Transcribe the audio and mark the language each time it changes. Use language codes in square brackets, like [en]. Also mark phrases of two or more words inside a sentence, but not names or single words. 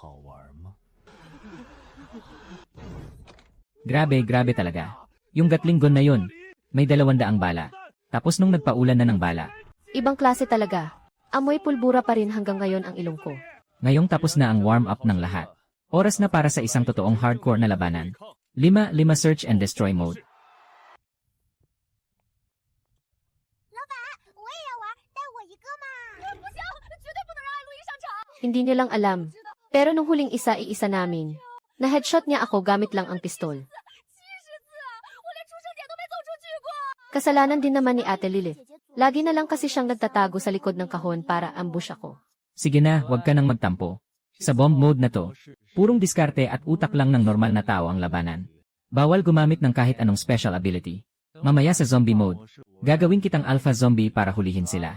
[tl] Grabe talaga. Yung Gatling gun na yun, may 200 bala. Tapos nung nagpaulan na ng bala, Ibang klase talaga. Amoy pulbura pa rin hanggang ngayon ang ilong ko. ngayong tapos na ang warm-up ng lahat. Oras na para sa isang totoong hardcore na labanan. [en] 5 search and destroy mode. [zh] 我也要玩，带我一个嘛！不行，绝对不能让艾路伊上场。 [tl] Hindi nilang alam. Pero nung huling isa-iisa namin, na-headshot niya ako gamit lang ang pistol. [zh] 70 次，我连出生点都没走出去过。 [tl] Kasalanan din naman ni Ate Lilith. Lagi na lang kasi siyang nagtatago sa likod ng kahon para ambush ako. Sige na, huwag ka nang magtampo. Sa [en] bomb mode [tl] na to, purong diskarte at utak lang ng normal na tao ang labanan. Bawal gumamit ng kahit anong [en] special ability. [tl] Mamaya sa [en] zombie mode, [tl] gagawin kitang [en] alpha zombie [tl] para hulihin sila.